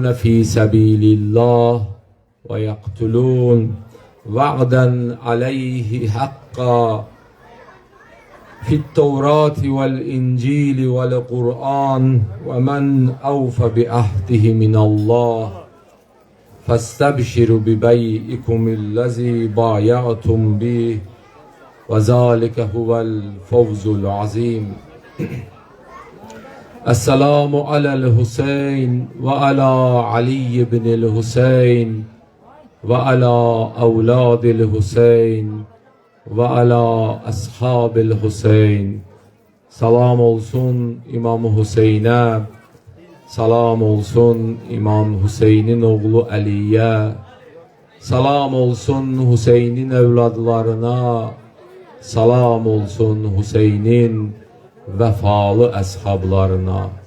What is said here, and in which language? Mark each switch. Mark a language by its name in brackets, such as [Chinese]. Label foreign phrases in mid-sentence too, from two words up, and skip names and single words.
[Arabic] في سبيل الله ويقتلون وعدا عليه حقا في التوراة والإنجيل والقرآن ومن أوفى بعهده من الله فاستبشروا ببيعكم الذي بايعتم به وذلك هو الفوز العظيم. السلام على الحسين وعلى علي بن الحسين وعلى أولاد الحسين وعلى أصحاب الحسين. [Azerbaijani] Salam olsun İmam Hüseyin'e, salam olsun İmam Hüseyin'in oğlu Ali'ye, salam olsun Hüseyin'in evladlarına, salam olsun Hüseyin'in vefalı əshablarına.